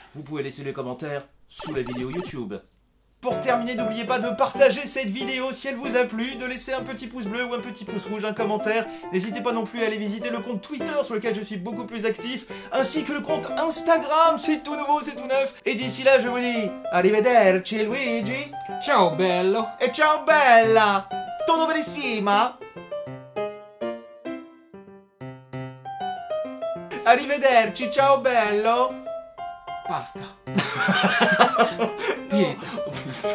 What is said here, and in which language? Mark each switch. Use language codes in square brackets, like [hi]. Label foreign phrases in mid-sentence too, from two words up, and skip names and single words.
[fr] Vous pouvez laisser les commentaires sous la vidéo YouTube. Pour terminer, n'oubliez pas de partager cette vidéo si elle vous a plu, de laisser un petit pouce bleu ou un petit pouce rouge, un commentaire. N'hésitez pas non plus à aller visiter le compte Twitter sur lequel je suis beaucoup plus actif, ainsi que le compte Instagram, c'est tout nouveau, c'est tout neuf. Et d'ici là, je vous dis arrivederci Luigi, [it] Ciao bello! e ciao bella, tutto bellissima. Arrivederci, ciao bello. Basta! Pizza!